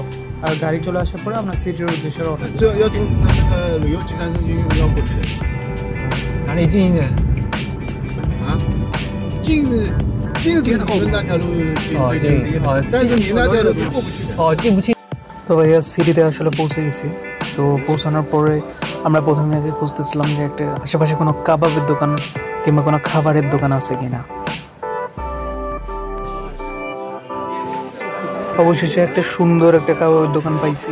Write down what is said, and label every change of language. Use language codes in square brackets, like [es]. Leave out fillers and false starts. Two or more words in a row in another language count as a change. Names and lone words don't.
[bn] আর গাড়ি চলে আসার পরে আপনার সিটির উদ্দেশ্যে রওনা। [zh] 旅游集团中心要过去的。哪里近一点？啊？近是你们那条路最近，但是你那条路是过不去的。进不去。 [bn] তো ভাইয়া সিটিতে আসলে পৌঁছে গেছি। তো পৌঁছানোর পরে আমরা প্রথমে খুঁজতেছিলাম যে একটা আশেপাশে কোনো কাবাবের দোকান কিংবা কোনো খাবারের দোকান আছে কিনা। অবশেষে একটা সুন্দর একটা কাবাবের দোকান পাইছি।